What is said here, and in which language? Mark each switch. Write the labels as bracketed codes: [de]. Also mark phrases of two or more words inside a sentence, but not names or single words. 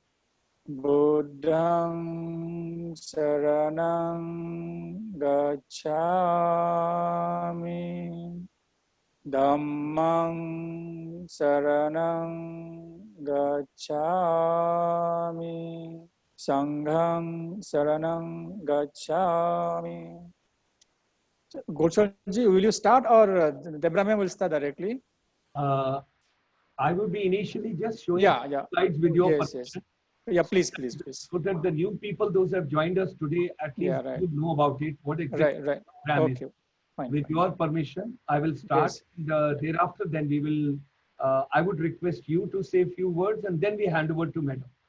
[pi] Buddhang Saranang Gacchami Dhammang Saranang Gacchami Sanghang Saranang Gacchami. [en] Gulshan ji, will you start or Debra ma'am will start directly? I will be initially just showing slides with your permission. Yeah, please. So that the new people, those who have joined us today, at least would know about it, what exactly the program is. Fine, with your permission, I will start. Thereafter, then we will, I would request you to say a few words and then we hand over to Madam.